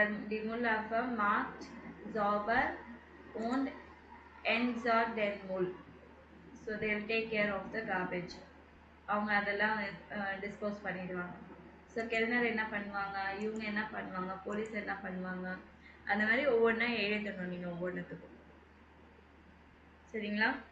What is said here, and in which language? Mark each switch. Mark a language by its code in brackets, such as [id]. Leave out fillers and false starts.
[de] Die Müllabfuhr macht sauber und entsorgt den Müll. [en] So they will take care of the garbage. [ta] அவங்க அதெல்லாம் dispose பண்ணிடுவாங்க. So கெல்னர் என்ன பண்ணுவாங்க, இவங்க என்ன பண்ணுவாங்க, போலீஸ் என்ன பண்ணுவாங்க, அந்த மாதிரி ஒவ்வொன்றா எழுதணும் நீங்கள் ஒவ்வொன்றுத்துக்கும். சரிங்களா?